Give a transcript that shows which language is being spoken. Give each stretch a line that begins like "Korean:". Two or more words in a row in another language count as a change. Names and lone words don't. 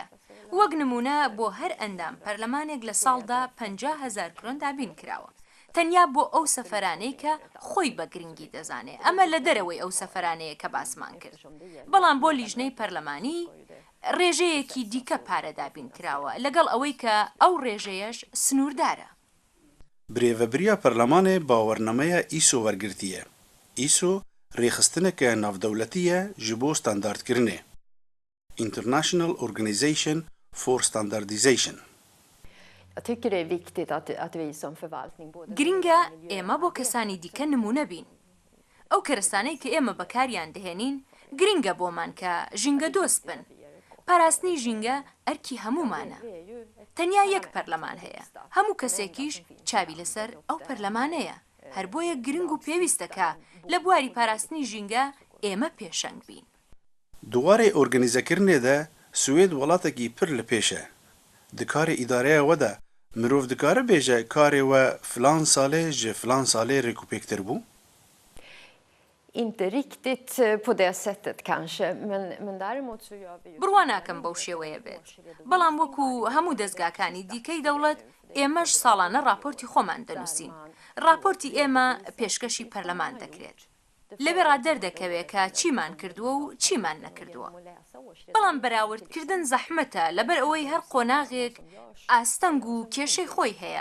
Central Kurdish: وەک نمونە بۆ هەر ئەندام پەرلەمانێک لە ساڵدا 50,000 کرۆن دابین کراوە. تەنیا بۆ ئەو سەفەرانەی کە خۆی بە گرنگی دەزانێ. ئەمە لە دەرەوەی ئەو سەفەرانەیە کە باسمان کرد. بەڵام بۆ لیژنەی پەرلەمانی ڕێژەیەکی دیکە پارە دابین کراوە لەگەڵ ئەوەی کە ئەو ڕێژەیەش سنووردارە.
Kurdish: Birêvebiriya Perlemanê bawernameya îso wergirtiye. Îso rêxistineke navdewletî ye ji bo standardkirinê. International Organization for Standardization.
Swedish: Jag tycker det är viktigt att vi som förvaltning både
Central Kurdish: گرنگە ئێمە بۆ کەسانی دیکە نمونە بین. ئەو کەرستانەی کە ئێمە بەکاریان دەهێنین گرنگە بۆمان کە ژینگە دۆست بن. پاراستنی ژینگە ئەرکی هەمومانە. تەنیا یەک پەرلەمان هەیە. هەموو کەسێکیش چاوی لەسەر ئەو پەرلەمانەیە. هەر بۆیە گرنگ و پێویستەکە لە بواری پاراستنی ژینگە ئێمە پێشەنگ بین.
Kurdish: Duwarê organîzekirinê de Swêd welatekî pir li pêş e. Di karê îdareya we de mirov dikare bêje karê we filan salê ji filan salê rêkûpêktir bû?
Swedish: Inte riktigt på det sättet kanske, men däremot så gör vi ju...
Central Kurdish: بڕوا ناکەم بەو شێوەیە بێت. بەڵام وەکو هەموو دەستگاکانی دیکەی دەوڵەت ئێمەش ساڵانە راپۆرتی خۆمان دەنووسین. راپۆرتی ئێمە پێشکەشی پەرلەمان دەکرێت. لەوێ ڕادەردەکەوێت کە چیمان کردووە و چیمان نەکردووە. بەڵام بەراوردکردن زەحمەتە لەبەر ئەوەی هەر قۆناغێک ئاستەنگ و کێشەی خۆی هەیە.